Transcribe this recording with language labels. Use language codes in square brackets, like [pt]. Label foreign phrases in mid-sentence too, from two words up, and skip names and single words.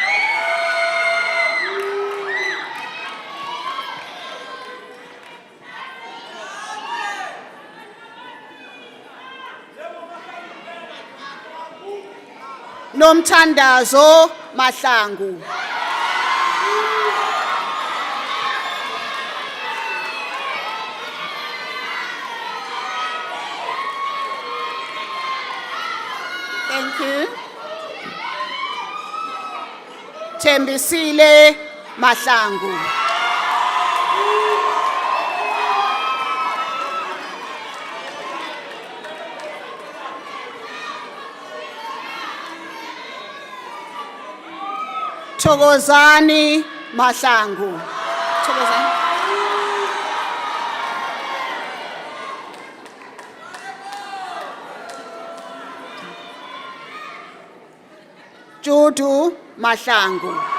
[en] Nomthandazo Mahlangu. Thank you. Thembisile Mahlangu. Thokozani Mahlangu. Thokozani. Judu Mahlangu.